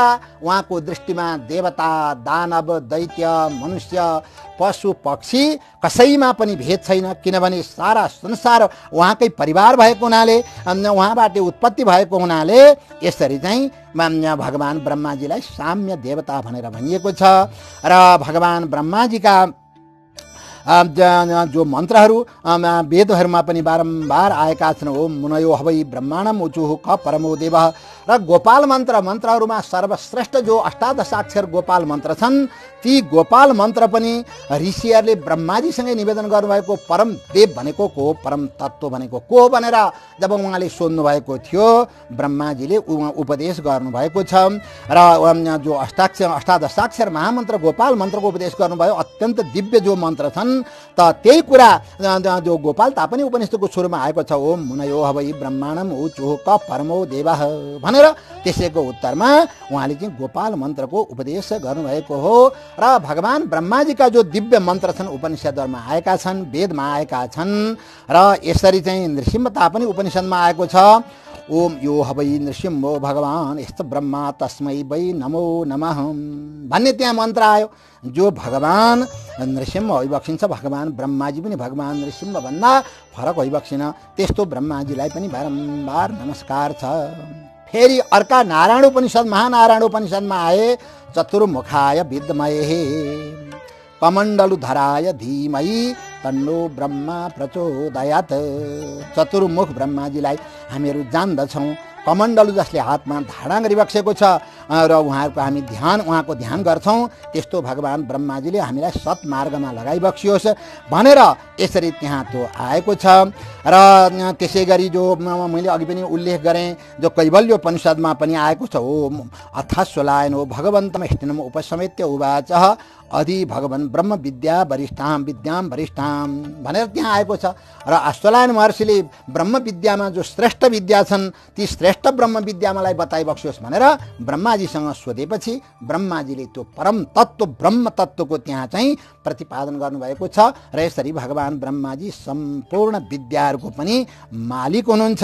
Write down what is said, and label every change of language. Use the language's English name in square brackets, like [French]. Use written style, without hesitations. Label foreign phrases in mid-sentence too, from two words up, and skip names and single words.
[Nepali] उहाँको दृष्टिमा देवता दानव दैत्य मनुष्य पशु पक्षी कसैमा पनि भेद छैन, किनभने सारा संसार उहाँकै परिवार भएको हुनाले उहाँबाट उत्पत्ति भएको हुनाले यसरी चाहिँ भगवान ब्रह्माजीलाई साम्य देवता भनेर भनिएको छ। र भगवान ब्रह्माजीका जो मन्त्रहरू वेदहरूमा पनि बारम्बार आएका छन्। [Sanskrit] ओम मुनयो हवै ब्रह्माणम उचुः क परमो देवः। [Nepali] र गोपाल मन्त्रहरूमा सर्वश्रेष्ठ जो अष्टादशाक्षर गोपाल मन्त्र छन् ती गोपाल मन्त्र पनि ऋषिहरूले ब्रह्माजीसँगै निवेदन गर्नुभएको परम देव भनेको को हो, परम तत्त्व भनेको को हो भनेर जब उहाँले सोध्नु भएको थियो ब्रह्माजीले उपदेश गर्नुभएको छ। र जो अष्टादशाक्षर महामन्त्र गोपाल मन्त्रको उपदेश गर्नुभयो। अत्यन्त दिव्य जो मन्त्र छन् त त्यही कुरा जो गोपाल तापनि उपनिषदको सुरुमा आएको छ। [Sanskrit] ओम मुनयो हवै ब्रह्माणम उचुः क परमो देवः [Nepali] भनेर त्यसैको उत्तरमा उहाँले चाहिँ गोपाल मन्त्रको उपदेश गर्नुभएको हो। र भगवान ब्रह्माजीका जो दिव्य मन्त्र छन् उपनिषदहरूमा आएका छन्, वेदमा आएका छन्। र यसरी चाहिँ नृसिंहता पनि उपनिषदमा आएको छ। [Sanskrit] ओम यो हवै नृसिंहो भगवान यस्तो ब्रह्मा तस्मै वै नमो नमः [Nepali] भन्ने त्यहाँ मन्त्र आयो। जो भगवान नृसिंह होइबक्सिन्छ भगवान ब्रह्माजी पनि भगवान नृसिंह भन्दा फरक होइबक्सिन। त्यस्तो ब्रह्माजीलाई पनि बारम्बार नमस्कार छ। फेरि अर्का नारायण उपनिषद महानारायण उपनिषदमा आए [Sanskrit] चतुर्मुखाय विद्महे कमण्डलुधराय धीमहि तन्नो ब्रह्मा प्रचोदयात्। [Nepali] चतुर्मुख ब्रह्माजीलाई हामीहरू जान्दछौँ। कमण्डलु जसले हातमा धारण गरिबक्सेको छ र उहाँको ध्यान गर्छौँ। त्यस्तो भगवान ब्रह्माजीले हामीलाई सत्मार्गमा लगाइबक्सियोस् भनेर यसरी त्यहाँ त्यो आएको छ। र त्यसै गरी जो मैले अघि पनि उल्लेख गरेँ जो कैवल्योपनिषदमा पनि आएको छ। [Sanskrit] ओ अथास्वलायन हो भगवन्तम हिष्टिनम उपसमेत्य उवाच अधि भगवान ब्रह्म विद्या वरिष्ठां विद्यां वरिष्ठां [Nepali] भनेर त्यहाँ आएको छ। र अश्वलायन महर्षिले ब्रह्म विद्यामा जो श्रेष्ठ विद्या छन् ती श्रेष्ठ ब्रह्म विद्या मलाई बताइबक्सियोस् भनेर ब्रह्माजीसँग सोधेपछि ब्रह्माजीले त्यो परम तत्त्व ब्रह्म तत्त्वको त्यहाँ चाहिँ प्रतिपादन गर्नुभएको छ। र यसरी भगवान ब्रह्माजी सम्पूर्ण विद्याहरूको पनि मालिक हुनुहुन्छ।